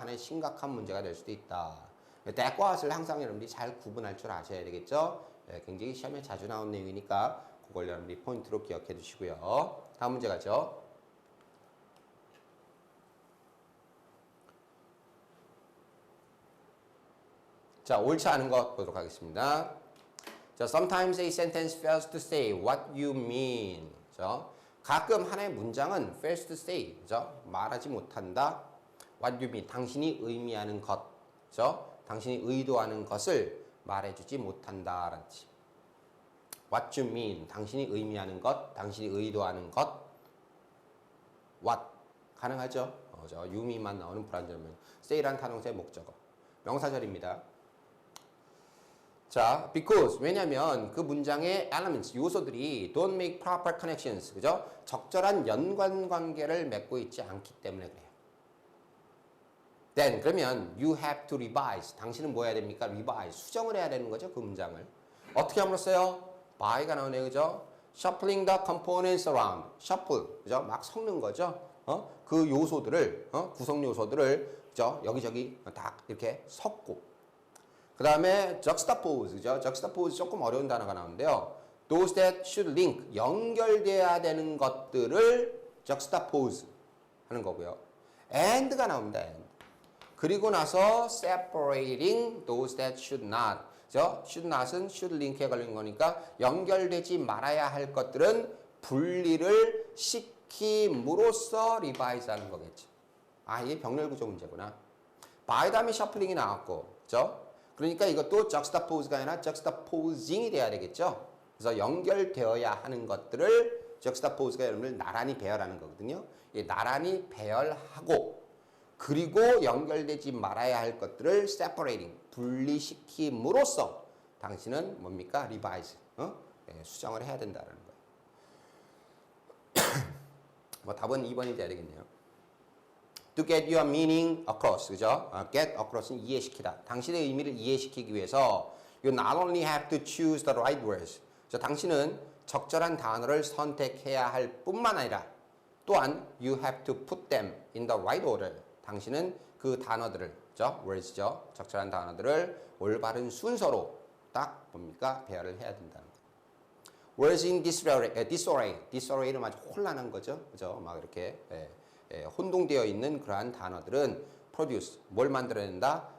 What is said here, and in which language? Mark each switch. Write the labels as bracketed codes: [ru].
[ko] 하나의 심각한 문제가 될 수도 있다. that과 what을 항상 여러분들이 잘 구분할 줄 아셔야 되겠죠? 굉장히 시험에 자주 나온 내용이니까 그걸 여러분들이 포인트로 기억해 두시고요. 다음 문제 가죠. 자, 옳지 않은 것 보도록 하겠습니다. [en] 자, sometimes a sentence fails to say what you mean. [ko] 그죠? 가끔 하나의 문장은 [en] fails to say, [ko] 그죠? 말하지 못한다. [en] what you mean, [ko] 당신이 의미하는 것, 그죠? 당신이 의도하는 것을 말해주지 못한다라는 뜻. [en] what you mean, [ko] 당신이 의미하는 것, 당신이 의도하는 것. what 가능하죠? 그죠? you mean만 나오는 불완전명. say란 타동사의 목적어. 명사절입니다. [en] 자, because [ko] 왜냐면 그 문장의 [en] elements [ko] 요소들이 [en] don't make proper connections, [ko] 그죠? 적절한 연관 관계를 맺고 있지 않기 때문에 그래요. [en] Then [ko] 그러면 [en] you have to revise. [ko] 당신은 뭐 해야 됩니까? revise. 수정을 해야 되는 거죠, 그 문장을. 어떻게 함으로써요? by가 나오네요, 그죠? [en] shuffling the components around. [ko] shuffle, 그죠? 막 섞는 거죠. 그 요소들을, 구성 요소들을, 그죠? 여기저기 다 이렇게 섞고. 그 다음에 juxtapose, 그죠? juxtapose 조금 어려운 단어가 나오는데요. [en] Those that should link, [ko] 연결돼야 되는 것들을 juxtapose 하는 거고요. and가 나옵니다. and. 그리고 나서 [en] separating those that should not. [ko] 그죠? should not은 should link에 걸린 거니까 연결되지 말아야 할 것들은 분리를 시킴으로써 revise 하는 거겠죠. 아, 이게 병렬구조 문제구나. by 다음에 shuffling이 나왔고, 그죠? 그러니까 이것도 juxtapose가 아니라 juxtaposing이 돼야 되겠죠. 그래서 연결되어야 하는 것들을 juxtapose가 여러분들 나란히 배열하는 거거든요. 나란히 배열하고 그리고 연결되지 말아야 할 것들을 separating, 분리시킴으로써 당신은 뭡니까? revise, 수정을 해야 된다는 거예요. 뭐 답은 2번이 돼야 되겠네요. [en] To get your meaning across, [ko] 그죠? get across는 이해시키다. 당신의 의미를 이해시키기 위해서 [en] you not only have to choose the right words. [ko] 당신은 적절한 단어를 선택해야 할 뿐만 아니라 또한 [en] you have to put them in the right order. [ko] 당신은 그 단어들을, 그죠? words죠? 적절한 단어들을 올바른 순서로 딱 뭡니까? 배열을 해야 된다는 거예요. [en] words in disarray [ko] 는 아주 혼란한 거죠. 그죠? 막 이렇게 혼동되어 있는 그러한 단어들은 produce, 뭘 만들어낸다?